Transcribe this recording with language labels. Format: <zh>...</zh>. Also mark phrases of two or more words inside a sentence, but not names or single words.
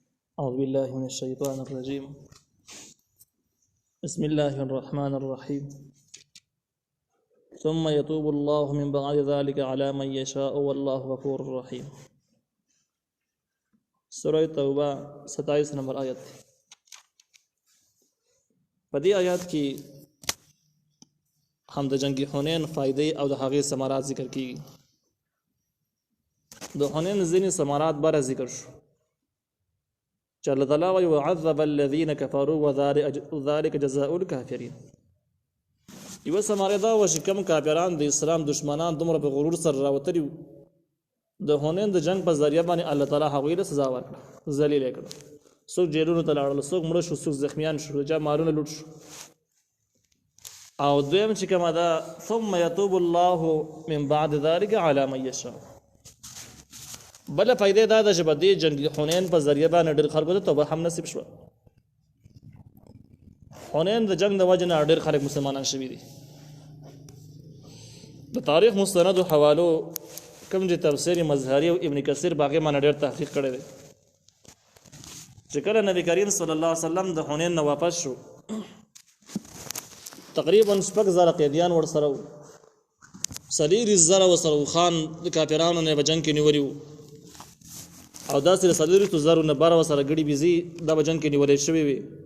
<ar>أعوذ بالله من الشيطان الرجيم. بسم الله الرحمن الرحيم. ثم يتوب الله من بعد ذلك على من يشاء والله غفور رحيم.</ar> <ps>سورة توبہ 27 نمبر آیت. پدې آیات کې هم د جنگ حنین فائدې او د هغې ثمرات ذکر کیږي. د حنین ځینې ثمرات بار ذکر شو چې الله تعالی وايي</ps> <ar>وعذب الذين كفروا وذلك جزاء الكافرين.</ar> <ps>یو ثمره دا و چې کوم کافران د اسلام دشمنان دومره په غرور سره راوتري د حنین د جنگ په ذریعہ باندې الله تعالی هغوی له سزا ورکړه، ذلیل کړه. څوک جیلونو ته لاړل، څوک مړه شو، څوک زخمیان شو، چا مالونه لوټ شو. او دویم چې کومه ده</ps> <ar>ثم يتوب الله من بعد ذلك على من يشاء.</ar> <ps>بل فائدې دا ده چې په دې جنگ حنین په ذریعہ باندې ډېر خلکو ته توبه هم نصیب شوه. حنین د جنگ د وجه نه ډېر خلک مسلمانان شوي دي. د تاریخ مستندو حوالو کوم چې تفسیر مظهری او ابن کثیر باغې باندې ډېر تحقیق کړی دی چې کله نبی کریم</ps> <ar>صلی الله علیه وسلم</ar> <ps>د حنین نه واپس شو، تقریبا 6,000 قیدیان ورسره وو، 4,000 ورسره خان د کافرانو نه په جنګ کې نیولي وو، او داسې 4,000 نه 12 ورسره ګډي بيزي دا په جنګ کې نیولې شوي وي.</ps>